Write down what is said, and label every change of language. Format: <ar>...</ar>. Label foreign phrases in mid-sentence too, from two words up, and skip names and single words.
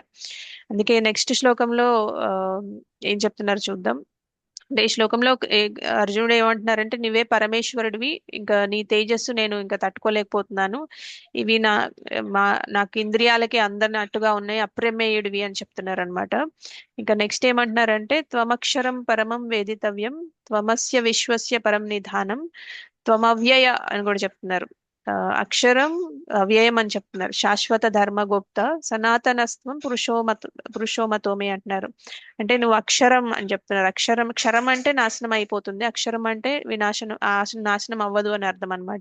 <te>అందుకే నెక్స్ట్ శ్లోకంలో ఏం చెప్తున్నారు చూద్దాం. అంటే ఈ శ్లోకంలో అర్జునుడు ఏమంటున్నారంటే, నువ్వే పరమేశ్వరుడివి, ఇంకా నీ తేజస్సు నేను ఇంకా తట్టుకోలేకపోతున్నాను, ఇవి నాకు ఇంద్రియాలకి అందనట్టుగా ఉన్నాయి, అప్రమేయుడివి అని చెప్తున్నారు అనమాట. ఇంకా నెక్స్ట్ ఏమంటున్నారంటే,</te> <sa>త్వమక్షరం పరమం వేదితవ్యం త్వమస్య విశ్వస్య పరం నిధానం త్వమవ్యయ</sa> <te>అని కూడా చెప్తున్నారు.</te> <sa>అక్షరం అవ్యయం అని చెప్తున్నారు. శాశ్వత ధర్మగోప్త సనాతనస్త్వం పురుషోమతోమే అంటున్నారు.</sa> <te>అంటే నువ్వు అక్షరం అని చెప్తున్నారు. క్షరం అంటే నాశనం అయిపోతుంది, అక్షరం అంటే నాశనం అవ్వదు అని అర్థం అనమాట.</te>